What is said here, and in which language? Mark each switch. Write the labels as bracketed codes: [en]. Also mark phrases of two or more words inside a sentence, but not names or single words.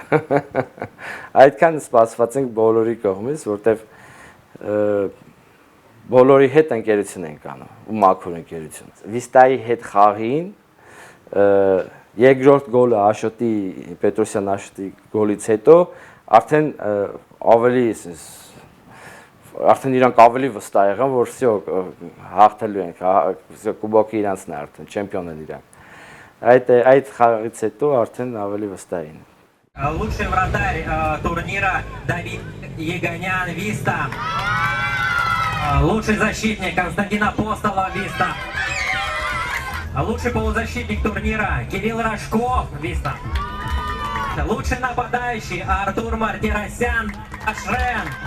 [hy] Այդքան սպասված ենք բոլորի կողմից, որտեվ բոլորի հետ ընկերություն ենք անում ու մաքուր ընկերություն։ Վիստայի հետ խաղին երկրորդ գոլը Աշոտի Պետրոսյան Աշոտի գոլից հետո արդեն ավելի արդեն իրանք ավելի վստահ եղան, որ всё հաղթելու ենք, կուբոկը իրանցն է արդեն, չեմպիոն են իրանք։ Այդ խաղից հետո արդեն ավելի վստահ էին։ [ru] Лучший вратарь турнира Давид Еганян, Виста. Лучший защитник Константин Апостолов, Виста. Лучший полузащитник турнира Кирилл Рожков, Виста. Лучший нападающий Артур Мартиросян, Ашрен.